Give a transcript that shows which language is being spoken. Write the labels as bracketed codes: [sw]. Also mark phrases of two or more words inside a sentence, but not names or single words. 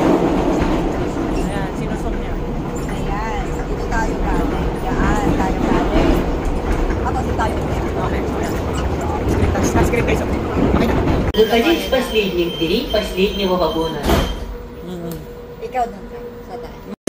[tl] Ayan, sinusok niya. Ayan, dito tayo galing. Yan, tayo galing. Tapos tayo. Okay, ayan. Script guys. Okay na. [ru] Выходить в последних дверей последнего вагона. [tl] Ikaw doon ka, sa tayo.